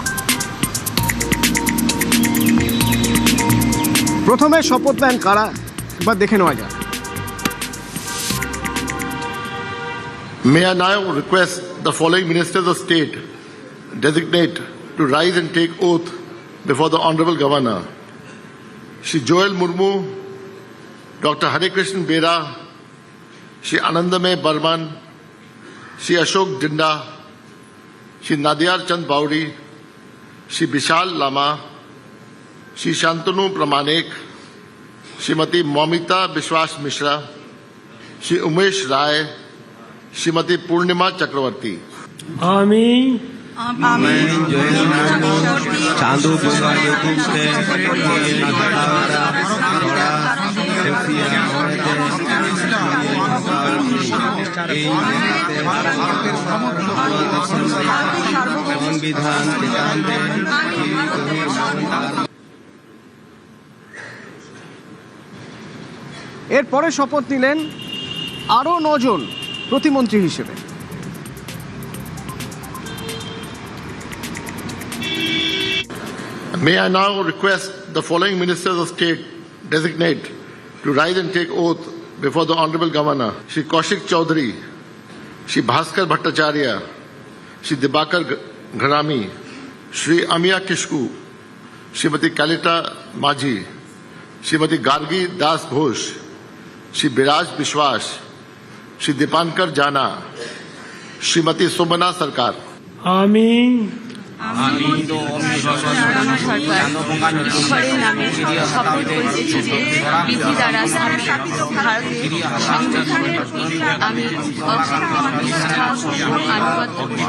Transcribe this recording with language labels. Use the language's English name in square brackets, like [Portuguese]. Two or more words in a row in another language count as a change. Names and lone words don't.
[Bangla] প্রথমে শপথ নেন কারা? একবার দেখে নেওয়া যাক। [English] May I now request the following ministers of state designate to rise and take oath before the Honorable Governor. Shri Joel Murmu, Dr. Hare Krishnan Bera, Shri Anandamay Barman, Shri Ashok Dinda, Shri Nadiyar Chand Bauri, Shri Vishal Lama, Shri Shantanu Pramanik, Shrimati Momita Bishwas Mishra, Shri Umesh Rai, Shrimati Purnima Chakravarti. [Bangla] আমি চাঁদু সংবিধান এরপরে শপথ নিলেন আরও 9 জন প্রতিমন্ত্রী হিসেবে। [English] May I now request the following ministers of state designate to rise and take oath before the Honorable Governor. Shri Kaushik Chaudhary, Shri Bhaskar Bhattacharya, Shri Dibakar Gharami, Shri Amiya Kishku, Shrimati Kalita Majhi, Shrimati Gargi Das Ghosh, Shri Biraj Bishwas, Shri Dipankar Jana, Shrimati Subhana Sarkar. [Bangla] আমি ঈশ্বরের নামে শপথ করিতেছি যে বিধি দ্বারা স্থাপিত ভারতের সংবিধানের প্রতি আমি অক্ষত নিষ্ঠা ও আনুগত্য করিব।